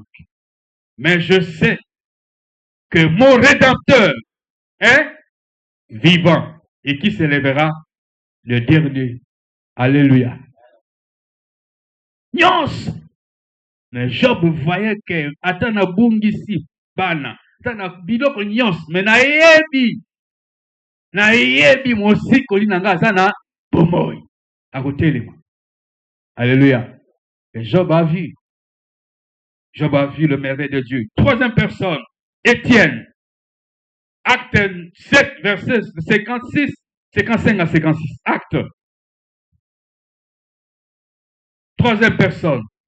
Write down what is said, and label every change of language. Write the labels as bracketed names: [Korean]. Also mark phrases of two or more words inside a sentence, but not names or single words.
[French] Mais je sais que mon Rédempteur est vivant et qui s'élèvera le dernier. [Lingala] Alléluia. nyonso. [French] Mais Job voyait que [Lingala] ata na bungisi bana, ata na biloko nyonso, mais nayebi mosikoli na nga aza na bomoi akotelema. [French] Alléluia. Et Job a vu le merveille de Dieu. Troisième personne, Étienne. Acte 7, verset 56, 55 à 56. Acte. Troisième personne.